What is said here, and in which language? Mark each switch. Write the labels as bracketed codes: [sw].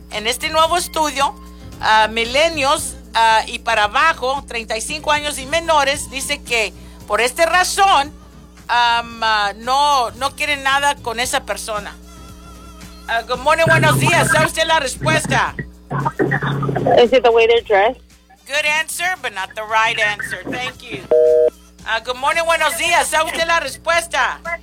[es] En este nuevo estudio, milenios y para abajo, 35 años y menores, dice que por esta razón no quieren nada con esa persona. [en] Good morning, [es] buenos días. ¿Sabe usted la respuesta? [en] Is it the way they're dressed? Good answer, but not the right answer. Thank you. Good morning, [es] buenos días. ¿Sabe usted la respuesta?